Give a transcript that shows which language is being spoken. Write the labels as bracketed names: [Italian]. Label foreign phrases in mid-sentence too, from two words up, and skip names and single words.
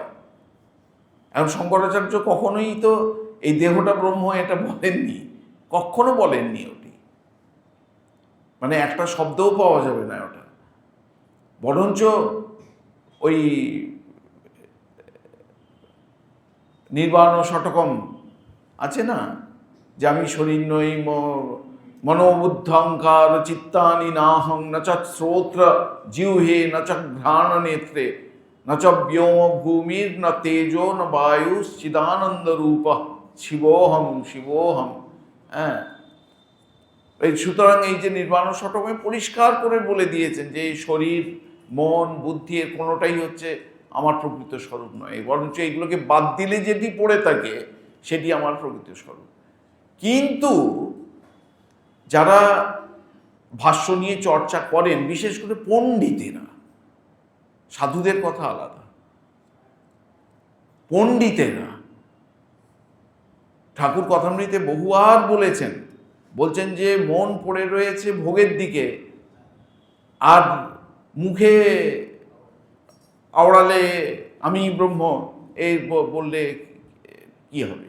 [Bangla] এখন শঙ্করাচার্য কখনোই তো এই দেহটা ব্রহ্ম এটা বলেননি, কখনো বলেননি। ওটি মানে একটা শব্দও পাওয়া যাবে না ওটা। বরঞ্চ ওই নির্বাণ শতকম আছে না, যে আমি শরীর নই, [Sanskrit] मनोबुद्ध्यहङ्कार चित्तानि नाहं न च श्रोत्र जिह्वे न च घ्राण नेत्रे न च व्योम भूमिर् न तेजो न वायु चिदानन्द रूप शिवोऽहम् शिवोऽहम्। [Bangla] হ্যাঁ, এই সুতরাং এই যে নির্বাণ শতকমে পরিষ্কার করে বলে দিয়েছেন যে এই শরীর মন বুদ্ধি এর কোনোটাই হচ্ছে আমার প্রকৃত স্বরূপ নয়, বরঞ্চ এইগুলোকে বাদ দিলে যেটি পড়ে থাকে সেটি আমার প্রকৃত স্বরূপ। কিন্তু যারা ভাষ্য নিয়ে চর্চা করেন, বিশেষ করে পণ্ডিতেরা, সাধুদের কথা আলাদা, পণ্ডিতেরা ঠাকুর কথামৃতে বহুবার বলছেন যে মন পড়ে রয়েছে ভোগের দিকে, আর মুখে আওড়ালে আমি ব্রহ্ম এই বললে কি হবে?